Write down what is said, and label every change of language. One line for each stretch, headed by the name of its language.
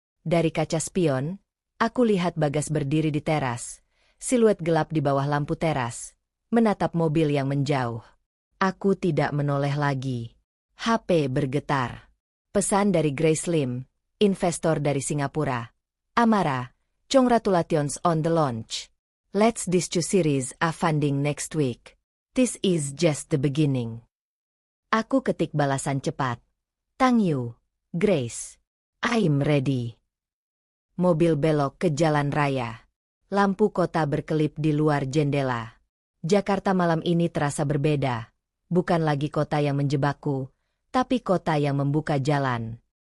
Indonesian: Dari kaca spion, aku lihat Bagas berdiri di teras. Siluet gelap di bawah lampu teras. Menatap mobil yang menjauh. Aku tidak menoleh lagi. HP bergetar. Pesan dari Grace Lim, investor dari Singapura. Amara.
English: Congratulations on the launch. Let's this two series are funding next week. This is just the beginning.
Indonesian: Aku ketik balasan cepat.
English: Thank you, Grace. I'm ready.
Indonesian: Mobil belok ke jalan raya. Lampu kota berkelip di luar jendela. Jakarta malam ini terasa berbeda. Bukan lagi kota yang menjebakku, tapi kota yang membuka jalan.